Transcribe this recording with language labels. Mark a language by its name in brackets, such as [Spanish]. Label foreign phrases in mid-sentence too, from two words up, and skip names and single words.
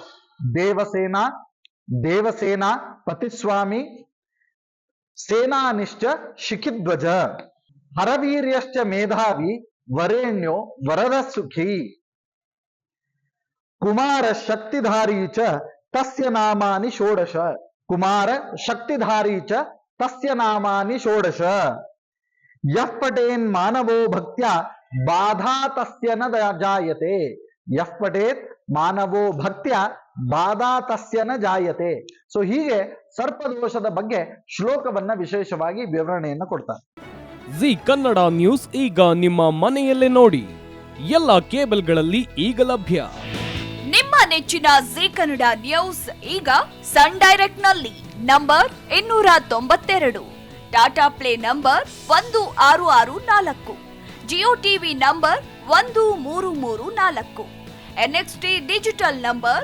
[Sanskrit] ದೇವಸೇನಾ ಪತಿಸ್ವಾಮಿ ಸೇನಾನಿಷ್ಠ ಶಿಖಿಧ್ವಜ. ಹರವೀರ್ಯಶ್ಚ ಮೇಧಾವಿ ವರೇಣ್ಯೋ ವರದ ಸುಖಿ. ಕುಮಾರ ಶಕ್ತಿಧಾರಿ ಚ ತಸ್ಯ ನಾಮಾನಿ ಷೋಡಶ. ಕುಮಾರ ಶಕ್ತಿಧಾರಿ ಚ ತಸ್ಯ ನಾಮಾನಿ ಷೋಡಶ. ಯಃ ಪಠೇನ್ ಮಾನವೋ ಭಕ್ತ್ಯ ಬಾಧಾ ತಸ್ಯ ನ ಜಾಯತೆ. ಯಃ ಪಠೇತ್ ಮಾನವೋ ಭಕ್ತ್ಯ ಬಾಧಾ ತಸ್ಯ ನ ಜಾಯತೆ. [Kannada] ಸೊ ಹೀಗೆ ಸರ್ಪದೋಷದ ಬಗ್ಗೆ ಶ್ಲೋಕವನ್ನ ವಿಶೇಷವಾಗಿ ವಿವರಣೆಯನ್ನು ಕೊಡ್ತಾರೆ. ಜಿ ಕನ್ನಡ ನ್ಯೂಸ್ ಈಗ ನಿಮ್ಮ ಮನೆಯಲ್ಲೇ ನೋಡಿ. ಎಲ್ಲ ಕೇಬಲ್ಗಳಲ್ಲಿ ಈಗ ಲಭ್ಯ. ನಿಮ್ಮ ನೆಚ್ಚಿನ ಜಿ ಕನ್ನಡ ನ್ಯೂಸ್ ಈಗ ಸನ್ ಡೈರೆಕ್ಟ್ ನಲ್ಲಿ ನಂಬರ್ 292, ಟಾಟಾ ಪ್ಲೇ ನಂಬರ್ 1664, ಜಿಯೋ ಟಿವಿ ನಂಬರ್ 1334, NXT ಡಿಜಿಟಲ್ ನಂಬರ್